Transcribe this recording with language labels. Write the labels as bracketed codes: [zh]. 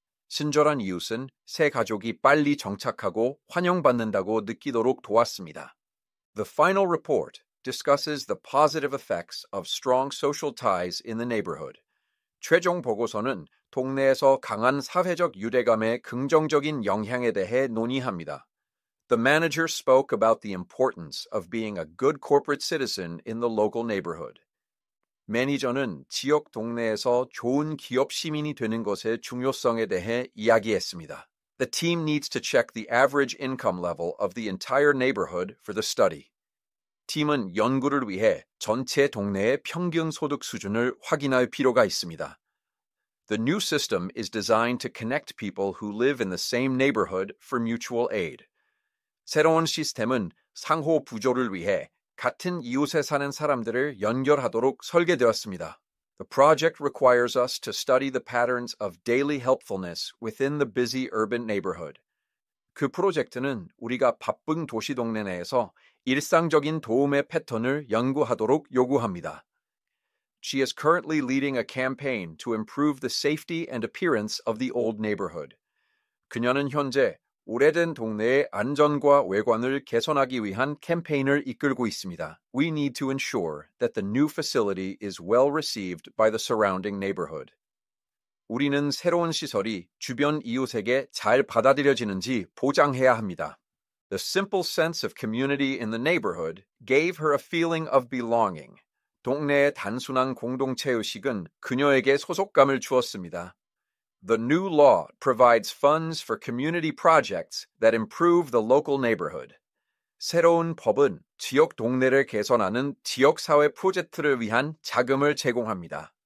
[ko] 친절한 이웃은 새 가족이 빨리 정착하고 환영받는다고 느끼도록 도왔습니다. [en] The final report discusses the positive effects of strong social ties in the neighborhood. [ko] 최종 보고서는 동네에서 강한 사회적 유대감의 긍정적인 영향에 대해 논의합니다. [en] The manager spoke about the importance of being a good corporate citizen in the local neighborhood. [ko] 매니저는 지역 동네에서 좋은 기업 시민이 되는 것의 중요성에 대해 이야기했습니다. [en] The team needs to check the average income level of the entire neighborhood for the study. [ko] 팀은 연구를 위해 전체 동네의 평균 소득 수준을 확인할 필요가 있습니다. [en] The new system is designed to connect people who live in the same neighborhood for mutual aid. [ko] 새로운 시스템은 상호 부조를 위해 같은 이웃에 사는 사람들을 연결하도록 설계되었습니다. [en] The project requires us to study the patterns of daily helpfulness within the busy urban neighborhood. [ko] 그 프로젝트는 우리가 바쁜 도시 동네 내에서 일상적인 도움의 패턴을 연구하도록 요구합니다. [en] She is currently leading a campaign to improve the safety and appearance of the old neighborhood. [ko] 그녀는 현재 오래된 동네의 안전과 외관을 개선하기 위한 캠페인을 이끌고 있습니다. [en] We need to ensure that the new facility is well received by the surrounding neighborhood. [ko] 우리는 새로운 시설이 주변 이웃에게 잘 받아들여지는지 보장해야 합니다. [en] The simple sense of community in the neighborhood gave her a feeling of belonging. [ko] 동네의 단순한 공동체의식은 그녀에게 소속감을 주었습니다. [en] The new law provides funds for community projects that improve the local neighborhood. [ko] 새로운 법은 지역 동네를 개선하는 지역사회 프로젝트를 위한 자금을 제공합니다.